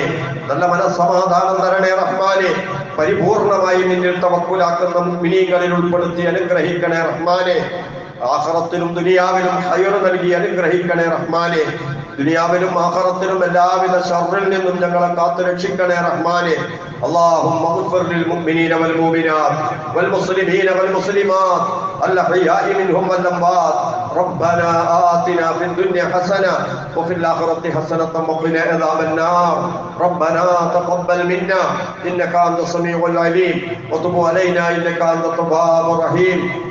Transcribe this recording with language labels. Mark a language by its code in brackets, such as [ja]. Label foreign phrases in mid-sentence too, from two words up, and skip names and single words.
[ml] നല്ല മനസ്സമാധാനം തരണേ റഹ്മാനെ. പരിപൂർണമായി നിന്നിൽ തവക്കുലാക്കുന്ന മുഅ്മിനീങ്ങളിൽ ഉൾപ്പെടുത്തി അനുഗ്രഹിക്കണേ റഹ്മാനെ. ആഖിറത്തിലും ദുനിയാവിലും ഖൈർ നൽകി അനുഗ്രഹിക്കണേ റഹ്മാനെ. ദുനിയാവിലും ആഖിറത്തിലും എല്ലാവിധ ശർറിൽ നിന്നും ഞങ്ങളെ കാത്തു രക്ഷിക്കണേ റഹ്മാനെ. [ar] اللهم اغفر للمؤمنين والمؤمنات والمسلمين والمسلمات الأحياء منهم والأموات. ربنا آتنا في الدنيا حسنة وفي الآخرة حسنة وقنا عذاب النار. ربنا تقبل منا إنك أنت السميع العليم وتب علينا إنك أنت التواب الرحيم.